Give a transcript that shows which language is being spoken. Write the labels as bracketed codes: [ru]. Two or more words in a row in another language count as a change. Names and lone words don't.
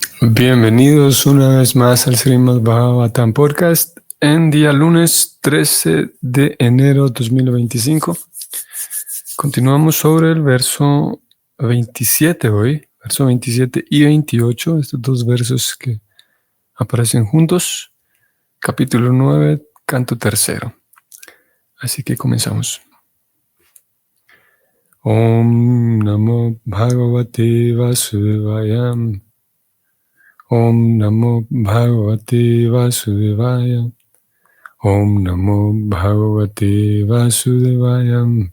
[es] Bienvenidos una vez más al Srimad Bhagavatam Podcast en día lunes 13 de enero 2025. Continuamos sobre el verso 27 hoy, verso 27 y 28, estos dos versos que aparecen juntos, capítulo 9, canto tercero. Así que comenzamos. [sa] ॐ नमो भगवते वासुदेवाय. ॐ नमो भगवते वासुदेवाय. ॐ नमो भगवते वासुदेवाय.